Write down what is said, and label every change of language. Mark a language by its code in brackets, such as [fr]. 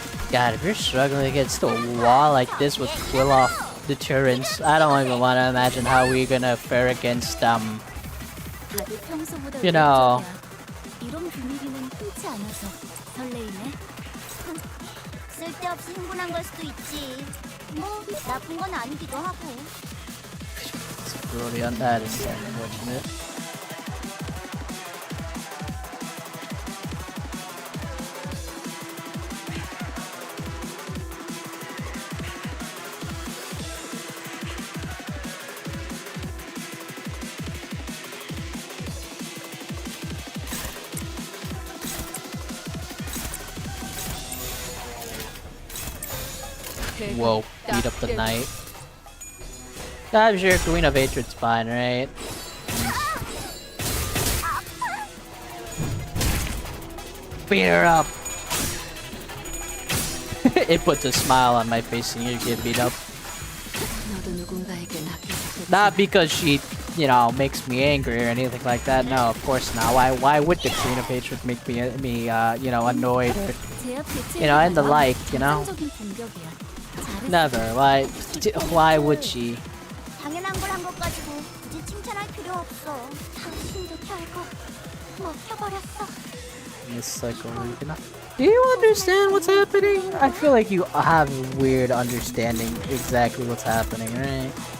[en] God, if you're struggling against a wall like this with quill off deterrence, I don't even want to imagine how we're gonna fare against [ko] 다들 평소보다 [en] You know. [ko] 의욕적이야. 이런 분위기는 흔치 않아서 설레이네. 쓸데없이 흥분한 걸 수도 있지. 뭐 나쁜 건 아니기도 하고. [en] It's really on that is unfortunate. Whoa, beat up the knight. I'm sure Queen of Hatred's fine, right? Beat her up! It puts a smile on my face seeing you get beat up. [ko] 너도 누군가에겐 아껴줬겠지. [en] Not because she, you know, makes me angry or anything like that. No, of course not. Why would the Queen of Hatred make me you know, annoyed or, [ko] 제압 [en] you know, and the like, you know? [ko] 정상적인 공격이야. 잘했어. [en] Never. Why would she? [ko] 당연한 걸 한 것 가지고 굳이 칭찬할 필요 없어. 당신도 결국 먹혀버렸어. [en] This cycle, you know? Do you understand what's happening? I feel like you have a weird understanding exactly what's happening, right?